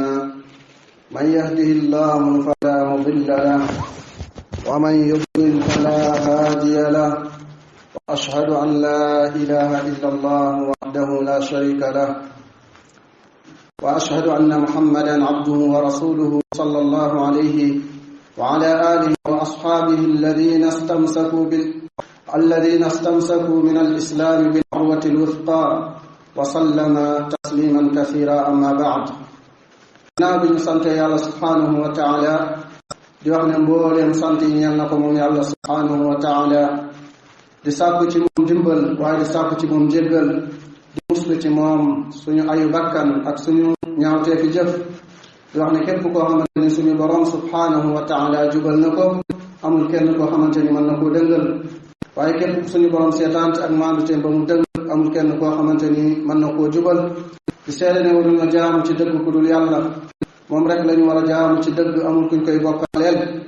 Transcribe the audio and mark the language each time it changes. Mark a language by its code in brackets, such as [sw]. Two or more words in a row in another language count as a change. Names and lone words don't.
[ar] من يهده الله فلا مضل له ومن يضلل فلا هادي له وأشهد أن لا إله إلا الله وحده لا شريك له وأشهد أن محمدا عبده ورسوله صلى الله عليه وعلى آله وأصحابه الذين استمسكوا من الإسلام بالعروة الوثقى وسلم تسليما كثيرا أما بعد. [wo] naabi sant Yàlla [ar] سبحانه وتعالى [wo] di wax ne mbooleem sant yi ñeel na ko moom yàlla [ar] سبحانه وتعالى [wo] di sàkku ci moom dimbal waaye di sàkku ci moom jéggal di muslu ci moom suñu ayu bakkan ak suñu ñaawteefi jëf di wax ne képp koo xamante ni suñu borom [ar] سبحانه وتعالى [wo] jubal na ko amul kenn koo xamante ni mën na koo dëngal waaye képp suñu borom seetaante ak maanduteem ba mu dëng amul kenn koo xamante ni mën na koo jubal di seede ne waruñu jaamu ci dëgg ku dul yàlla moom rek lañu war a jaamu ci dëgg amul kuñ koy bokkaleel